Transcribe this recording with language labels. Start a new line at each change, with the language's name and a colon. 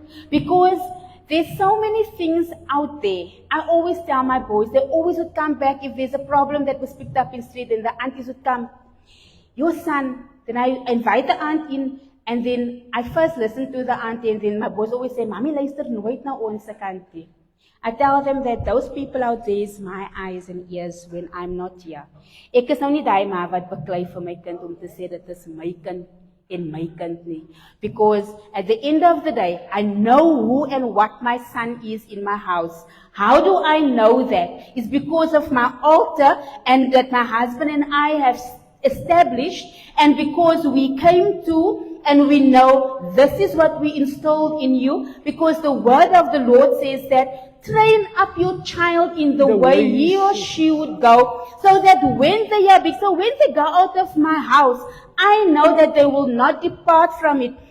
English: Because there's so many things out there. I always tell my boys, they always would come back if there's a problem that was picked up in the street, and the aunties would come, your son. Then I invite the aunt in, and then I first listen to the auntie, and then my boys always say, Mommy,
Afrikaans: luister nooit na ons kantie.
English: I tell them that those people out there is my eyes and ears when I'm not here.
Afrikaans: Ek is nou nie daai ma wat beklei vir my kind om te sê dit is my kind en my kind nie.
English: Because at the end of the day, I know who and what my son is in my house. How do I know that? It's because of my altar and that my husband and I have established, and because we came to and we know this is what we installed in you, because the word of the Lord says that train up your child in the way he or she would go, so that when they are big, so when they go out of my house, I know that they will not depart from it.